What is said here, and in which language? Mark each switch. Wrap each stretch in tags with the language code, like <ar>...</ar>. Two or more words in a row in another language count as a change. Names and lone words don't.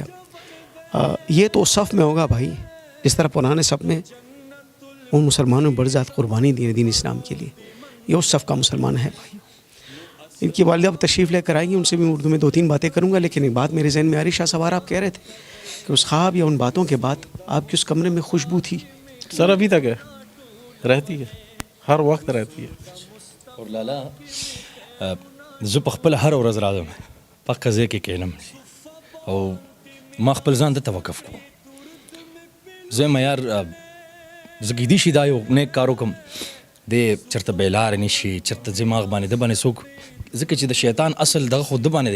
<ur>یہ تو صف میں ہوگا بھائی, جس طرح پرانے صف میں ان مسلمانوں نے بڑی ذات قربانی دی دین اسلام کے لیے, یہ اس صف کا مسلمان ہے بھائی. ان کی والدہ اب تشریف لے کر آئیں گی, ان سے بھی اردو میں 2-3 باتیں کروں گا. لیکن ایک بات میرے ذہن میں آ رہی, شاہ سوار آپ کہہ رہے تھے کہ اس خواب یا ان باتوں کے بعد آپ کے اس کمرے میں خوشبو تھی. سر ابھی تک ہے, رہتی ہے, ہر وقت رہتی ہے.</ur> <ps>اور لالا زه په خپله هره ورځ راځم په قضیه کې کینم او ما خپل ځان ته توقف کوم. زه یم یار زه کیدای شي دا یو نیک کار وکړم, دی چېرته بېلارې نه شي, چېرته دماغ باندې ده باندې څوک, ځکه چې د شیطان اصل دغه خو ده باندې دی.</ps>